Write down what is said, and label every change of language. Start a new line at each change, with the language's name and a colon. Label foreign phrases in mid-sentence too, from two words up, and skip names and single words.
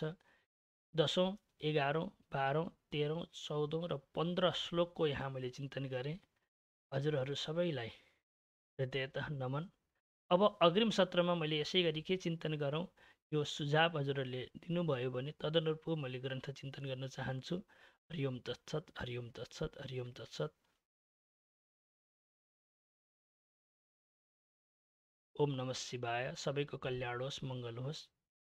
Nepali: 10औं, 11औं, 12औं, 13औं, 14औं र 15 श्लोकको यहाँ मैले चिन्तन गरेँ। हजुरहरू सबैलाई हृदयतः नमन। अब अग्रिम सत्रमा मैले यसै गरी के चिन्तन गरौँ यो सुझाव हजुरहरूले दिनुभयो भने तदनुरूप मैले ग्रन्थ चिन्तन गर्न चाहन्छु।
Sanskrit: हरिओम तत्सत, हरिओम तत्सत, हरिओम तत्सत। ओम नमः शिवाय।
Nepali: सबैको कल्याण होस्, मङ्गल होस्।